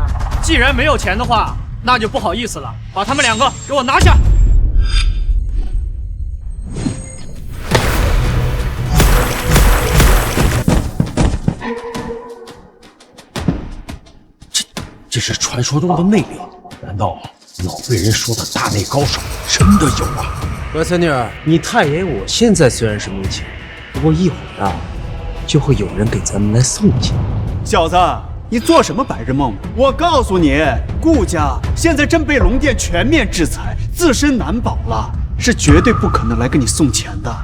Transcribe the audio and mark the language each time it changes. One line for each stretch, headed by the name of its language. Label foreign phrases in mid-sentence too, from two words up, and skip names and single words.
Chinese: 既然沒有錢的話，那就不好意思了，把他們兩個給我拿下。这是傳說中的內力，難道老輩人說的大內高手真的有啊？乖孫女兒，你太爺我現在雖然是沒錢，不過一會兒啊，就會有人給咱們來送錢。小子，你做什麼白日夢？我告訴你，顧家現在正被龍殿全面制裁，自身難保了，是絕對不可能來給你送錢的。